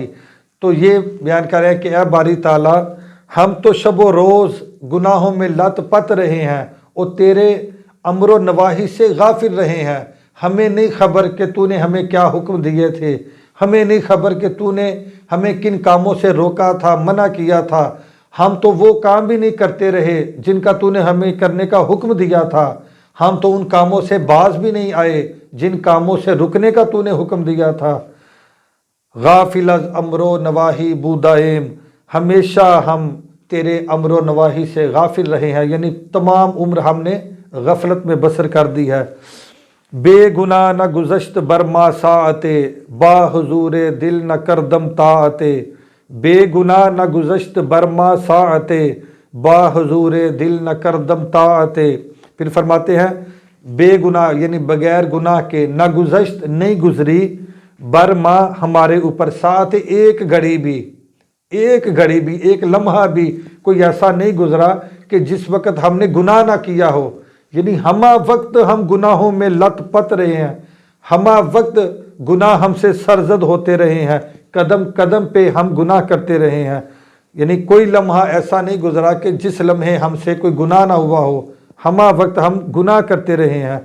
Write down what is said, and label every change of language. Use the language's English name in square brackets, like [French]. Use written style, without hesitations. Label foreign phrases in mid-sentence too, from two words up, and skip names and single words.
[Urdu] تو یہ بیان کر رہے ہیں کہ اے باری تعالیٰ، ہم تو شب و روز گناہوں میں لت پت رہے ہیں اور تیرے امر و نواہی سے غافل رہے ہیں، ہمیں نہیں خبر کہ تو نے ہمیں کیا حکم دیے تھے، ہمیں نہیں خبر کہ تو نے ہمیں کن کاموں سے روکا تھا، منع کیا تھا، ہم تو وہ کام بھی نہیں کرتے رہے جن کا تو نے ہمیں کرنے کا حکم دیا تھا، ہم تو ان کاموں سے باز بھی نہیں آئے جن کاموں سے رکنے کا تو نے حکم دیا تھا۔ [Persian] غافل از امر و نواہی بودائیم، [Urdu] ہمیشہ ہم تیرے امر و نواہی سے غافل رہے ہیں، یعنی تمام عمر ہم نے غفلت میں بسر کر دی ہے۔ [Persian] بے گناہ نہ گزشت برما ساعت، با حضور دل نہ کردم طاعت، بے گناہ نہ گزشت برما ساعت، با حضور دل نہ کردم طاعت۔ [Urdu] پھر فرماتے ہیں بے گناہ یعنی بغیر گناہ کے، [Persian] نہ گزشت [Urdu] نہیں گزری، برما ہمارے اوپر، ساعت ایک گھڑی بھی، ایک گھڑی بھی، ایک لمحہ بھی کوئی ایسا نہیں گزرا کہ جس وقت ہم نے گناہ نہ کیا ہو، یعنی ہمہ وقت ہم گناہوں میں لت پت رہے ہیں، ہمہ وقت گناہ ہم سے سرزد ہوتے رہے ہیں، قدم قدم پہ ہم گناہ کرتے رہے ہیں، یعنی کوئی لمحہ ایسا نہیں گزرا کہ جس لمحے ہم سے کوئی گناہ نہ ہوا ہو، ہمہ وقت ہم گناہ کرتے رہے ہیں۔